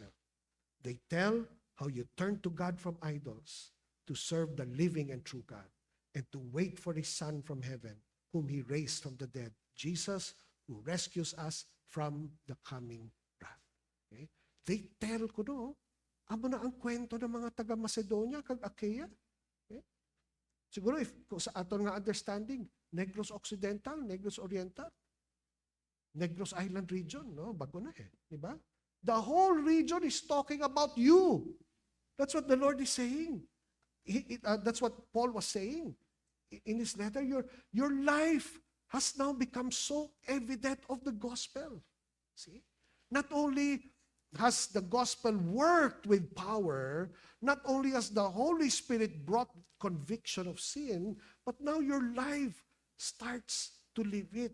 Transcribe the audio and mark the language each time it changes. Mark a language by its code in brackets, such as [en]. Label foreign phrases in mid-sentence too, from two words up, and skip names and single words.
[en] They tell how you turned to God from idols to serve the living and true God and to wait for His Son from heaven, whom He raised from the dead, Jesus, who rescues us from the coming wrath. Okay? They tell [hil] ko no, amo na ang kwento ng mga taga Macedonia kag Achaia. [en] Okay? [hil] Siguro if sa aton nga understanding, Negros Occidental, Negros Oriental, Negros Island region, no? [tl] Bago na eh, di ba? [en] The whole region is talking about you. That's what the Lord is saying. That's what Paul was saying in his letter. Your life has now become so evident of the gospel. See? Not only has the gospel worked with power, not only has the Holy Spirit brought conviction of sin, but now your life starts to live it.